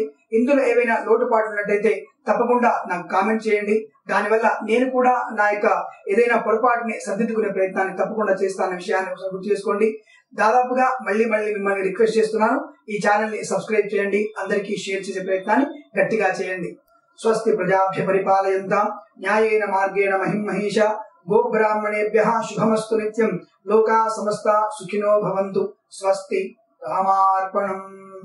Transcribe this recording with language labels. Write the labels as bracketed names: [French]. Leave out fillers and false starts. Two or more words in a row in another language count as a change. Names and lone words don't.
[Telugu] ఇందులో ఏవైనా లోటుపాట్లు ఉన్నట్టయితే తప్పకుండా నాకు కామెంట్ చేయండి. దానివల్ల నేను కూడా నా యొక్క ఏదైనా పొరపాటుని సర్దిద్దుకునే ప్రయత్నాన్ని తప్పకుండా చేస్తానన్న విషయాన్ని గుర్తు చేసుకోండి. దాదాపుగా మళ్ళీ మిమ్మల్ని రిక్వెస్ట్ చేస్తున్నాను, ఈ ఛానల్ ని సబ్స్క్రైబ్ చేయండి, అందరికీ షేర్ చేసే ప్రయత్నాన్ని గట్టిగా చేయండి. [Sanskrit] స్వస్తి ప్రజాభ్య పరిపాలయంతాం న్యాయేన మార్గేణ మహిమహీష గోబ్రాహ్మణేభ్యః శుభమస్తు నిత్యం. లోకా సమస్త సుఖినో భవంతు. స్వస్తి. రామార్పణం.